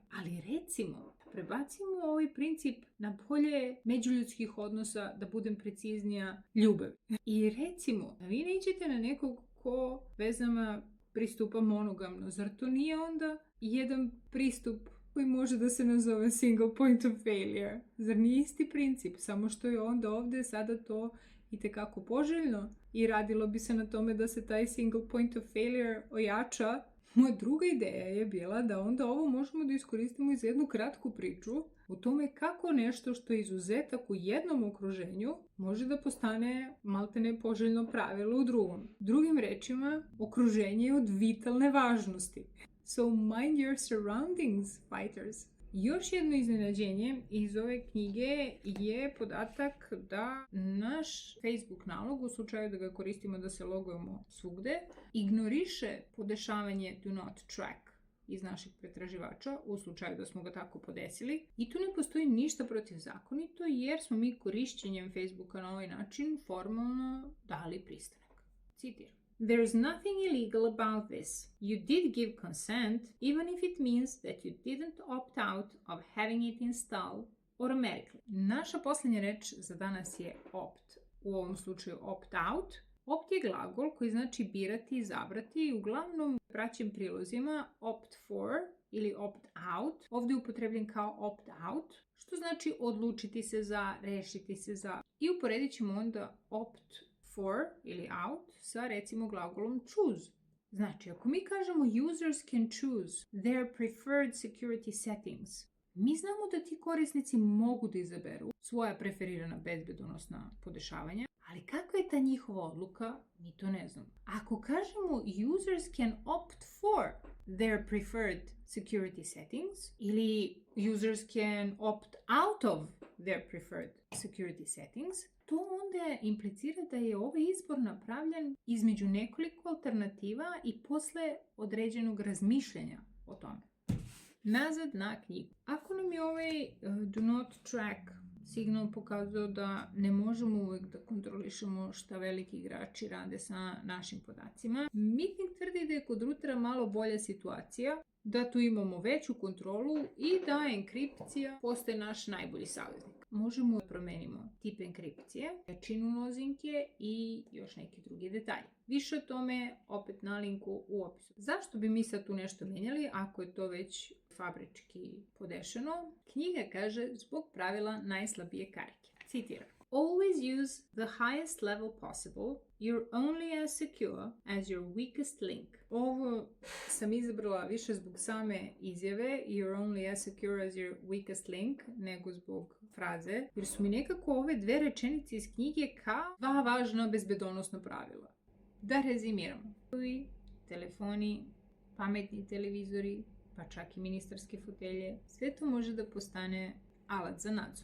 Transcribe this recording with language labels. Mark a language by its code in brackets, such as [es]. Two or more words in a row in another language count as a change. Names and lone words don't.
[sr] Ali recimo, prebacimo ovaj princip na polje međuljudskih odnosa, da budem preciznija, ljubavi. I recimo, vi nećete na nekog ko vezama pristupa monogamno. Zar to nije onda jedan pristup koji može da se nazove [en] single point of failure? [sr] Zar nije isti princip? Samo što je onda ovdje sada to itekako poželjno i radilo bi se na tome da se taj [en] single point of failure [sr] ojača. Moja druga ideja je bila da onda ovo možemo da iskoristimo iz jednu kratku priču o tome kako nešto što je izuzetak u jednom okruženju može da postane maltene poželjno pravilo u drugom. Drugim rečima, okruženje je od vitalne važnosti. [en] So mind your surroundings, fighters. [sr] Još jedno iznenađenje iz ove knjige je podatak da naš Facebook nalog, u slučaju da ga koristimo da se logujemo svugde, ignoriše podešavanje [en] do not track [sr] iz naših pretraživača, u slučaju da smo ga tako podesili. I tu ne postoji ništa protivzakonito jer smo mi korišćenjem Facebooka na ovaj način formalno dali pristanak. Citiram. [en] There's nothing illegal about this. You did give consent, even if it means that you didn't opt out of having it installed automatically. [sr] Naša posljednja reč za danas je opt. U ovom slučaju [en] opt out. [sr] Opt je glagol koji znači birati, izabrati i uglavnom u praćim prilozima [en] opt for [sr] ili [en] opt out. [sr] Ovdje je upotrebljen kao [en] opt out, [sr] što znači odlučiti se za, rešiti se za. I uporedit ćemo onda [en] opt for [sr] ili out sa recimo glagolom choose. Znači, ako mi kažemo [en] users can choose their preferred security settings, [sr] mi znamo da ti korisnici mogu da izaberu svoja preferirana bezbedonosna podešavanja, ali kakva je ta njihova odluka, mi to ne znamo. Ako kažemo [en] users can opt for their preferred security settings [sr] ili [en] users can opt out of their preferred security settings, [sr] to onda implicira da je ovaj izbor napravljen između nekoliko alternativa i posle određenog razmišljanja o tome. Nazad na knjigu. Ako nam je ovaj [en] do not track [sr] signal pokazao da ne možemo uvek da kontrolišemo šta veliki igrači rade sa našim podacima, Meeting tvrdi da je kod rutera malo bolja situacija, da tu imamo veću kontrolu i da enkripcija postaje naš najbolji saveznik. Možemo da promenimo tip enkripcije, jačinu lozinke i još neke druge detalje. Više o tome opet na linku u opisu. Zašto bi mi sad tu nešto menjali ako je to već fabrički podešeno? Knjiga kaže zbog pravila najslabije karike. Citiram. Always use the highest level possible. You're only as secure as your weakest link. Ovo sam izabrala više zbog same izjave [en] you're only as secure as your weakest link [sr] nego zbog fraze, jer su mi nekako ove dve rečenice iz knjige kao dva važna bezbedonosna pravila. Da rezimiramo. Telefoni, pametni televizori, pa čak i ministarske fotelje, sve to može da postane alat za nadzor.